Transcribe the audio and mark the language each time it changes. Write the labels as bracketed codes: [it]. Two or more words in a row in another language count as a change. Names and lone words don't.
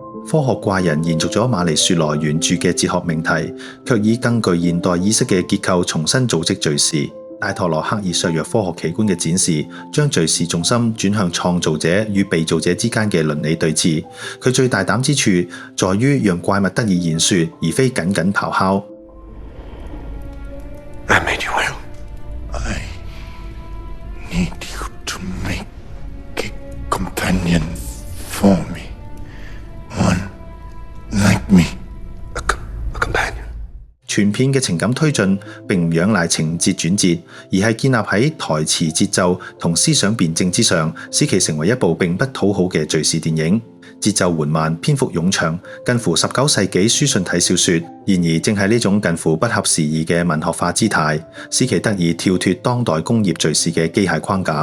[yue] 科學怪人延續咗瑪麗雪萊原著嘅哲學命題，卻以更具現代意識嘅結構重新組織敘事。戴托羅刻意削弱科學奇觀嘅展示，將敘事重心轉向創造者與被造者之間嘅倫理對峙。佢最大膽之處在於讓怪物得以言說，而非僅僅咆哮。 [en] I made you well. I need you to make a companion for me. One like me. A companion. [yue] 全片嘅情感推進並唔仰賴情節轉折，而係建立喺台詞節奏同思想辯證之上，使其成為一部並不討好嘅敘事電影。節奏緩慢，篇幅冗長，近乎19世紀書信體小說。然而正係呢種近乎不合時宜嘅文學化姿態，使其得以跳脫當代工業敘事嘅機械框架。